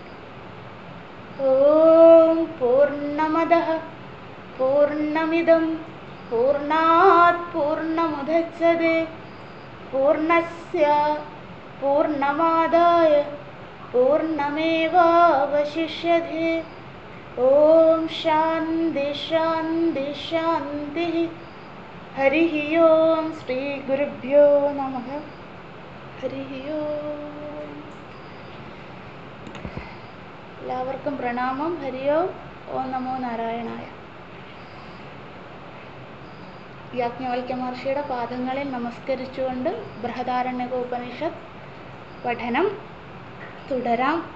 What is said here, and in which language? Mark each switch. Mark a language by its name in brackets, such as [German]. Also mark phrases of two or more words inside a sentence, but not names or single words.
[Sanskrit] ओम पूर्णमदः पूर्णमिदं पूर्णात् पूर्णमुदच्यते पूर्णस्य पूर्णमादाय पूर्णमेवावशिष्यते। ओम शान्ति शान्ति शान्तिः। हरिः ओम श्री गुरुभ्यो नमः। हरिः ओम। [Malayalam] എല്ലാവർക്കും പ്രണാമം. ഹരി ഓം. [Sanskrit] ഓം നമോ നാരായണായ. [Malayalam] യാജ്ഞവൽക്യ മഹർഷിയുടെ പാദങ്ങളിൽ നമസ്കരിച്ചുകൊണ്ട് ബൃഹദാരണ്യകോപനിഷത്ത് പഠനം തുടരാം.